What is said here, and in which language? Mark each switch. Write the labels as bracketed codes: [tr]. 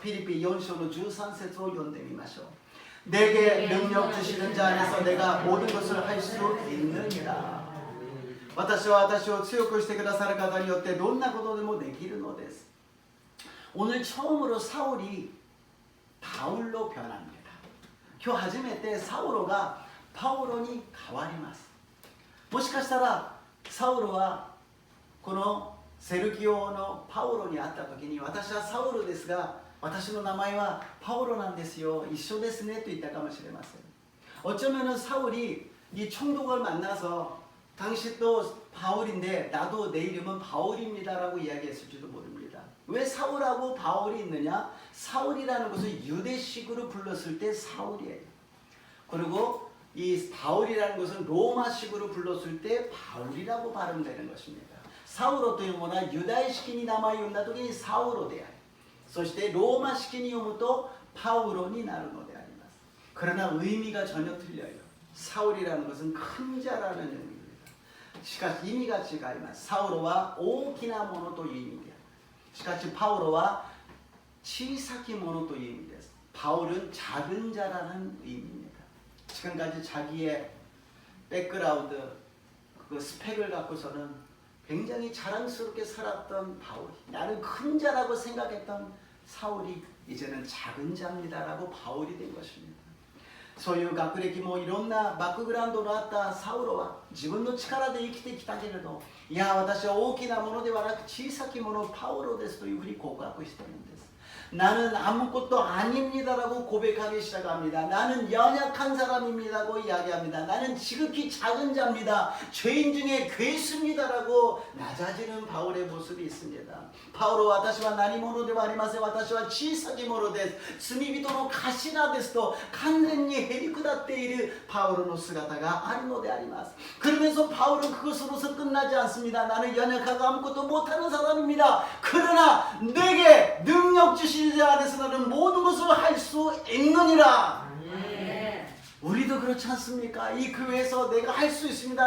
[ko] 필리피 연서로 [ja] 13節を読んでみましょう. [ko] 내게 능력 주시는 자 안에서 내가 모든 것을 할 수 있느니라. [ja] 私は私を強くしてくださる方によってどんなことでもできるのです. [ko] 오늘 처음으로 사울이 바울로 변합니다. [ja] 今日初めてサウロがパウロに変わります。もしかしたらサウロはこのセルギオのパウロに会った時に私はサウロですが私の名前はパウロなんですよ一緒ですねと言ったかもしれません. [ko] 어쩌면은 사울이 이 총독을 만나서 당신도 바울인데 나도 내 이름은 바울입니다라고 이야기했을지도 모릅니다. 왜 사울하고 바울이 있느냐? 사울이라는 것을 유대식으로 불렀을 때 사울이에요. 그리고 이 바울이라는 것은 로마식으로 불렀을 때 바울이라고 발음되는 것입니다. [ja] 사울로というものはユダヤ式に名前を呼んだ時にサウロでありそしてローマ式に読むとパウロになるのであります. [ko] 그러나 의미가 전혀 틀려요. 사울이라는 것은 큰 자라는 의미입니다. [ja] しかし意味が違います.사울은 大きなものという意味である. しかしパウロは小さきものという意味です. [ko] 바울은 작은 자라는 의미입니다. 지금까지 자기의 백그라운드 그 스펙을 갖고서는 굉장히 자랑스럽게 살았던 바울이 나는 큰 자라고 생각했던 사울이 이제는 작은 자입니다라고 바울이 된 것입니다. [ja] そういう学歴もいろんなバックグラウンドのあったサウロは自分の力で生きてきたけれどいや私は大きなものではなく小さきものパウロですというふうに告白しているんです. [ko] 나는 아무것도 아닙니다라고 고백하기 시작합니다. 나는 연약한 사람입니다라고 이야기합니다. 나는 지극히 작은 자입니다. 죄인 중에 괴수입니다라고 낮아지는 바울의 모습이 있습니다. [ja] 바울은 私は何者ではありません。私は小さきものです。罪人の頭ですと完全にへり下っている바울의姿があるのであります. [ko] 그러면서 바울은 그것으로서 끝나지 않습니다. 나는 연약하고 아무것도 못하는 사람입니다. 그러나 내게 능력 주신 자 안에서 너는 모든 것을 할 수 있느니라. 우리도 그렇지 않습니까? 이 교회에서 내가 할 수 있습니다.